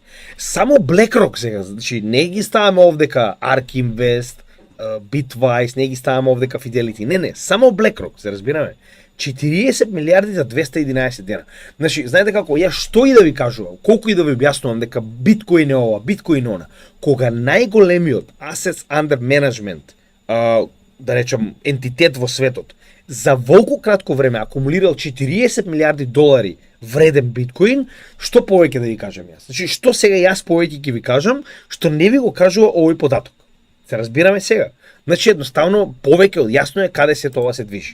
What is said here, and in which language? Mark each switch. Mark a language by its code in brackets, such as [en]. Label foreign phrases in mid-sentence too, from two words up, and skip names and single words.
[mk] Само BlackRock сега, значи не ги ставаме овдека ARK Invest, Bitwise, не ги ставаме овдека Fidelity. Не, само BlackRock, се разбираме. 40 милиарди за 211 дена. Значи, знаете како, ја што и да ви кажувам, колку и да ви објаснувам дека биткоин е ова, биткоин она, кога најголемиот [en] assets under management, [mk] да речем, ентитет во светот, за волку кратко време акумулирал 40 милиарди долари вреден биткоин, што повеќе да ви кажам јас? Значи, што сега јас повеќе ќе ви кажам, што не ви го кажува овој податок? Се разбираме сега. Значи, едноставно, повеќе од јасно е каде се тоа се движи.